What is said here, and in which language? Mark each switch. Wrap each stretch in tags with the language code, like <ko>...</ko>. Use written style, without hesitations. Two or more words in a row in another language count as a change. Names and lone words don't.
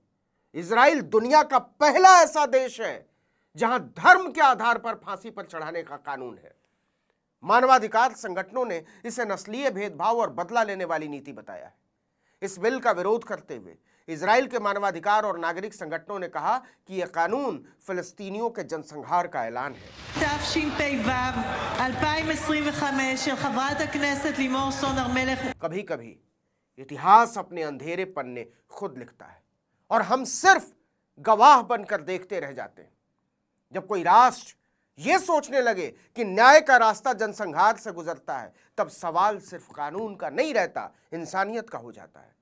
<hi>इजराइल दुनिया का पहला ऐसा देश है जहां धर्म के आधार पर फांसी पर चढ़ाने का कानून है। मानवाधिकार संगठनों ने इसे नस्लीय भेदभाव और बदला लेने वाली नीति बताया है। इस बिल का विरोध करते हुए इजराइल के मानवाधिकार और नागरिक संगठनों ने कहा कि यह कानून फिलिस्तीनियों के जनसंहार का ऐलान है।</hi> <he>תשפ"ו 2025 של חברת הכנסת לימור סון הר מלך।</he> <hi>कभी कभी इतिहास अपने अंधेरे पन्ने खुद लिखता है और हम सिर्फ गवाह बनकर देखते रह जाते हैं। जब कोई राष्ट्र यह सोचने लगे कि न्याय का रास्ता जनसंहार से गुजरता है, तब सवाल सिर्फ कानून का नहीं रहता, इंसानियत का हो जाता है।</hi>